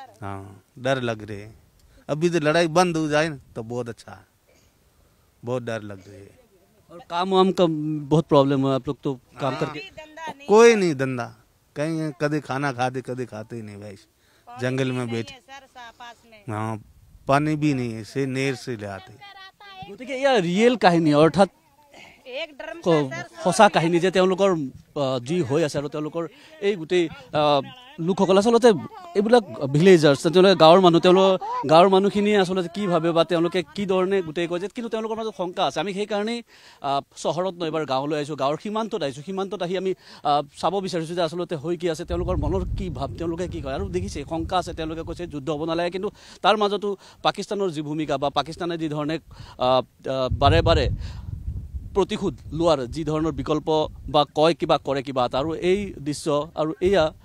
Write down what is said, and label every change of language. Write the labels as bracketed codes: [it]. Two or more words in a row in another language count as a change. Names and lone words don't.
[hi] हाँ डर लग रहे अभी तो लड़ाई बंद हो जाए ना तो बहुत अच्छा है बहुत डर लग रही है और काम वाम का बहुत प्रॉब्लम है आप लोग तो काम करके कोई नहीं धंधा कहीं कभी खाना खाते कभी खाते ही नहीं भाई जंगल में बैठे हाँ पानी भी नहीं है से नेर से ले आते [as] গতিকে এয়া ৰিয়েল কাহিনী অৰ্থাৎ সঁচা কাহিনী যে তেওঁলোকৰ যি হৈ আছে আৰু তেওঁলোকৰ এই গোটেই লোকসকল আচলতে এইবিলাক ভিলেজাৰ্ছ তেওঁলোকে গাঁৱৰ মানুহখিনিয়ে আচলতে কি ভাবে বা তেওঁলোকে কি ধৰণে গোটেই কয় যে কিন্তু তেওঁলোকৰ মাজত শংকা আছে আমি সেইকাৰণেই চহৰত নহয় এবাৰ গাঁৱলৈ আহিছোঁ গাঁৱৰ সীমান্তত আহি আমি চাব বিচাৰিছোঁ যে আচলতে হৈ কি আছে তেওঁলোকৰ মনৰ কি ভাৱ তেওঁলোকে কি কয় আৰু দেখিছে শংকা আছে তেওঁলোকে কৈছে যুদ্ধ হ'ব নালাগে কিন্তু তাৰ মাজতো পাকিস্তানৰ যি ভূমিকা বা পাকিস্তানে যি ধৰণে বাৰে বাৰে প্ৰতিশোধ লোৱাৰ যি ধৰণৰ বিকল্প বা কয় কিবা কৰে কিবা আৰু এই দৃশ্য আৰু এয়া